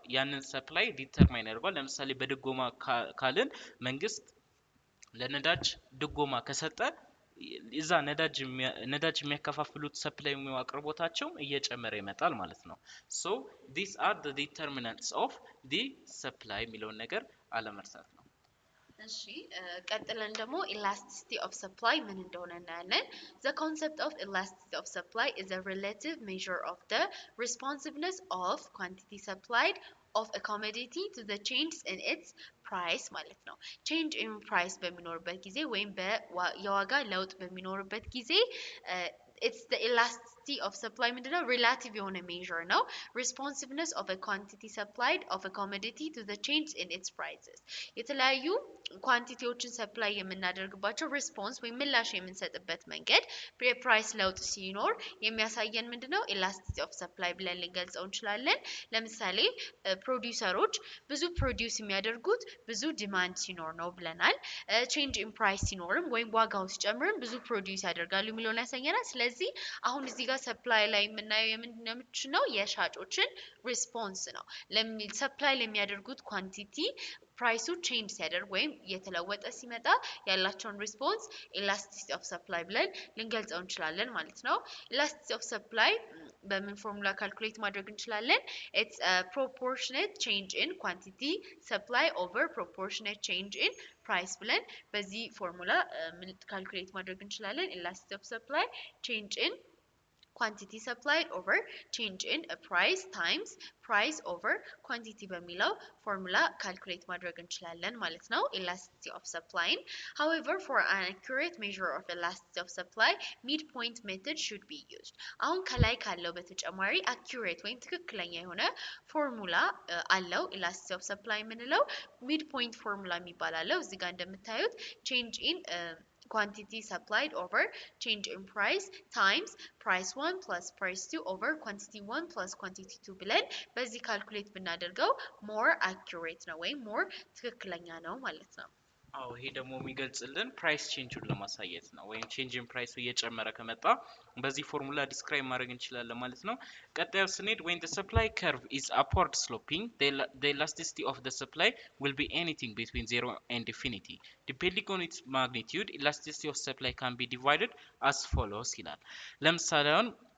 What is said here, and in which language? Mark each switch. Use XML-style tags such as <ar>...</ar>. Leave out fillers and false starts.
<am>ያንን ሰፕላይ ዲተርማይን ያደርገዋል። ለምሳሌ በድጎማ ካልን መንግስት ለነዳጅ ድጎማ ከሰጠ እዛ ነዳጅ የሚያከፋፍሉት ሰፕላይ አቅርቦታቸው እየጨመረ ይመጣል ማለት ነው።</am> <en>so these are the determinants of the supply</en> <am>የሚለውን ነገር አለመርሳት ነው።</am> <en>እሺ ቀጥለን ደግሞ elasticity of supply ምን እንደሆነ እናያለን። The concept of elasticity of supply is a relative measure of the responsiveness of quantity supplied of a commodity to the changes in its price</en> <am>ማለት ነው። change in price በሚኖርበት ጊዜ ወይም የዋጋ ለውጥ በሚኖርበት ጊዜ</am> <en>it's the elasticity of supply</en> <am>ምንድነው? relative የሆነ measure ነው።</am> <en>responsiveness of a quantity supplied of a commodity to the change in its prices</en> <am>የተለያዩ ኳንቲቲዎችን ሰፕላይ የምናደርግባቸው ሪስፖንስ ወይም ምላሽ የምንሰጥበት መንገድ የፕራይስ ለውጥ ሲኖር የሚያሳየን ምንድነው? ኤላስቲሲቲ ኦፍ ሰፕላይ ብለን ልንገልጸው እንችላለን። ለምሳሌ ፕሮዲውሰሮች ብዙ ፕሮዲውስ የሚያደርጉት ብዙ ዲማንድ ሲኖር ነው ብለናል። ቼንጅ ኢን ፕራይስ ሲኖርም ወይም ዋጋው ሲጨምርም ብዙ ፕሮዲውስ ያደርጋሉ የሚለውን ያሳየናል። ስለዚህ አሁን እዚህ ጋር ሰፕላይ ላይ የምናየው የምንድነው? ነው የሻጮችን ሪስፖንስ ነው። ሰፕላይ ለሚያደርጉት ኳንቲቲ ፕራይሱ ቼንጅ ሲያደርግ ወይም የተለወጠ ሲመጣ ያላቸውን ሪስፖንስ ኤላስቲሲቲ ኦፍ ሰፕላይ ብለን ልንገልጸው እንችላለን ማለት ነው። ኤላስቲሲቲ ኦፍ ሰፕላይ በምን ፎርሙላ ካልኩሌት ማድረግ እንችላለን?</am> <en>ኢትስ proportionate change in quantity supply over proportionate change in price</en> <am>ብለን በዚህ ፎርሙላ ካልኩሌት ማድረግ እንችላለን።</am> <en>ኤላስቲሲቲ ኦፍ ሰፕላይ change in quantity supplied over change in a price times price over quantity በሚለው ፎርሙላ ካልኩሌት ማድረግ እንችላለን ማለት ነው elasticity of supply. However, for an accurate measure of elasticity of supply, midpoint method should be used.</en> <am>አሁን ከላይ ካለው በተጨማሪ accurate ወይም ትክክለኛ የሆነ ፎርሙላ አለው elasticity of supply የምንለው midpoint ፎርሙላ የሚባል አለው። እዚህ ጋር እንደምታዩት</am> <en>change in quantity supplied over change in price times price 1 plus price 2 over quantity 1 plus quantity 2</en> <am>ብለን በዚህ ካልኩሌት ብናደርገው more accurate ነው ወይም more ትክክለኛ ነው ማለት ነው። አዎ ይሄ ደግሞ የሚገልጽልን ፕራይስ ቼንጁን ለማሳየት ነው ወይም ቼንጅ ኢን ፕራይሱ እየጨመረ ከመጣ በዚህ ፎርሙላ ዲስክራይብ ማድረግ እንችላለን ማለት ነው። ቀጣዩ ስንሄድ</am> <en>when the supply curve is upward sloping the elasticity of the supply will be anything between 0 and infinity depending on its magnitude elasticity of supply can be divided as follows</en> <am>ይላል። ለምሳሌ አሁን</am>